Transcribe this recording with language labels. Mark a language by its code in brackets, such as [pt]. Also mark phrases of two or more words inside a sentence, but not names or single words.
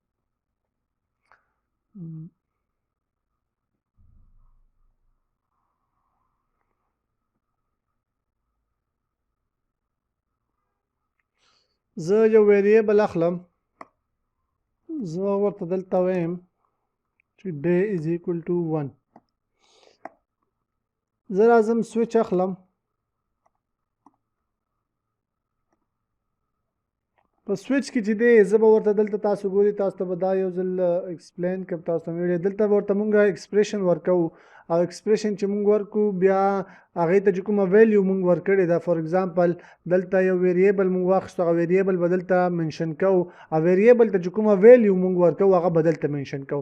[ps] زه یو ویریبل اخلم زه ورته دلته وایم چې [en] day is equal to 1. [ps] زه راځم سویچ اخلم په سویچ کې چې دی زه به ورته دلته تاسو ګوري تاسو ته به دا یو ځل ایکسپلین کوم تاسو ته ویډیو دلته به ورته مونږ ایکسپریشن ورکوو او ایکسپریشن چې مونږ ورکو بیا هغې ته چې کومه ویلیو مونږ ورکړې ده [en] for example [ps] دلته یو ویریبل مونږ واخیستو هغه ویریبل به دلته منشن کوو او ویریبل ته چې کومه ویلیو مونږ ورکوو هغه به دلته منشن کوو.